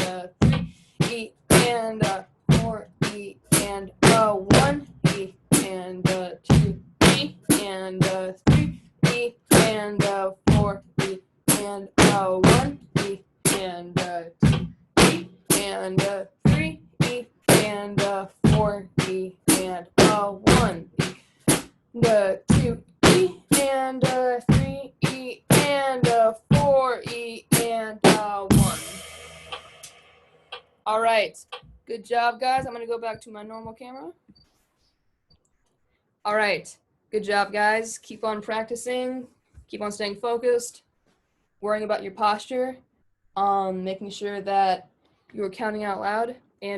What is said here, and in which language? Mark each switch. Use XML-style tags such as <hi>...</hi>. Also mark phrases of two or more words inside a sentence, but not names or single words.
<en>a 3 E and a 4 E and a 1 E and a 2 E and a 3 E and a 4 E and a 1 E and a 2 E and a 3 E and a 4 E and a 1 E and a 2 E and a 3 E and a 4 E and a 1. All right, good job, guys. I'm gonna go back to my normal camera. All right, good job, guys. Keep on practicing, keep on staying focused, worrying about your posture, making sure that you're counting out loud and breathing.</en>